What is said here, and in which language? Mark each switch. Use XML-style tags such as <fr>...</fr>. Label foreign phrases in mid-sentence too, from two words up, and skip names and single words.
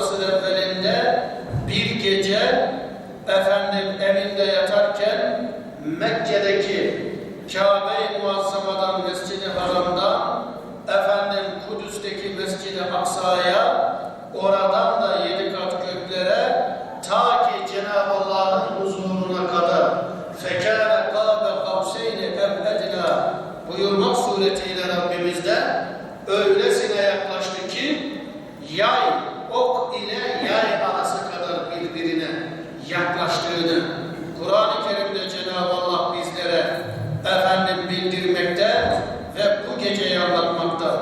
<tr>asır evvelinde bir gece evinde yatarken Mekke'deki Kabe-i Muazzama'dan Mescid-i Haram'dan Kudüs'teki Mescid-i Aksa'ya, oradan da 7 kat göklere, ta ki Cenab-ı Allah'ın huzuruna kadar</tr> <ar>فَكَانَ قَابَ قَوْسَيْنِ اَوْ اَدْنَا</ar> <tr>buyurmak suretiyle Rabbimizden öylesine yaklaştı ki yay, ok ile yay arası kadar birbirine yaklaştığını Kur'an-ı Kerim'de Cenab-ı Allah bizlere bildirmekte ve bu geceyi anlatmakta.</tr>